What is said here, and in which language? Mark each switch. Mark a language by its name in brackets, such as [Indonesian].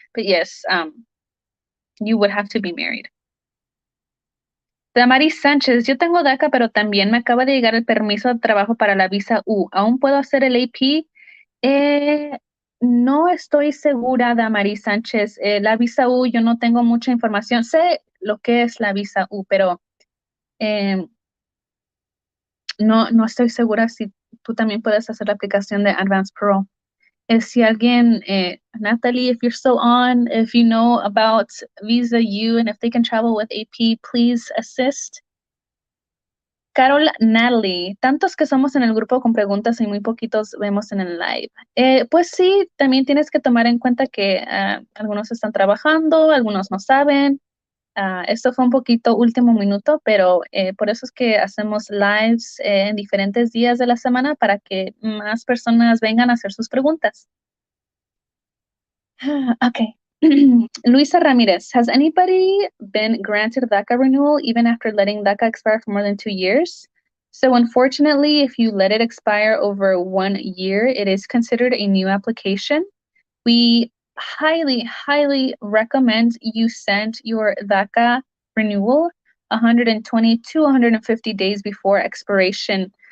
[English] But yes, you would have to be married. [Spanish] Damaris Sánchez, yo tengo DACA, pero también me acaba de llegar el permiso de trabajo para la visa U. ¿Aún puedo hacer el AP? No estoy segura, Damaris Sánchez. La visa U, yo no tengo mucha información. Sé lo que es la visa U, pero eh, no estoy segura si tú también puedes hacer la aplicación de Advance Parole. Si alguien, [English] Natalie, if you're still on, if you know about Visa U and if they can travel with AP, please assist. [Spanish] Carol Natalie, tantos que somos en el grupo con preguntas y muy poquitos vemos en el live. Pues sí, también tienes que tomar en cuenta que algunos están trabajando, algunos no saben. Esto fue un poquito último minuto, pero por eso es que hacemos lives en diferentes días de la semana para que más personas vengan a hacer sus preguntas. [English] Okay. Luisa Ramirez, has anybody been granted DACA renewal even after letting DACA expire for more than 2 years? So unfortunately, if you let it expire over 1 year, it is considered a new application. We highly, highly recommend you send your DACA renewal 120 to 150 days before expiration.